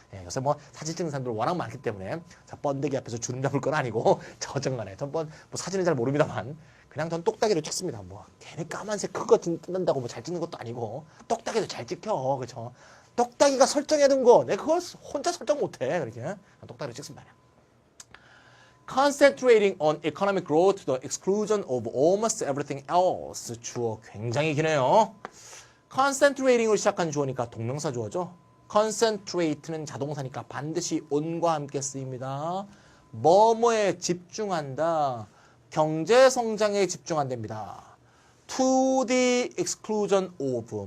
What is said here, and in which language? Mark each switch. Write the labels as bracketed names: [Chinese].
[Korean] 예, 그래서 뭐 사진 찍는 사람들 워낙 많기 때문에 자, 번데기 앞에서 주름 잡을 건 아니고 저정간에 전번 뭐 사진은 잘 모릅니다만 그냥 전 똑딱이로 찍습니다. 뭐 괜히 까만색 큰 거 뜯는다고 뭐 잘 찍는 것도 아니고 똑딱이도 잘 찍혀. 그렇죠? 똑딱이가 설정해 둔 거 내가 그걸 혼자 설정 못 해. 그렇게 똑딱이로 찍습니다. [English] Concentrating on economic growth to the exclusion of almost everything else. [Korean] 주어 굉장히 기네요. Concentrating으로 시작한 주어니까 동명사 주어죠. Concentrate는 자동사니까 반드시 on과 함께 쓰입니다. 뭐뭐에 집중한다. 경제 성장에 집중한답니다. [English] To the exclusion of.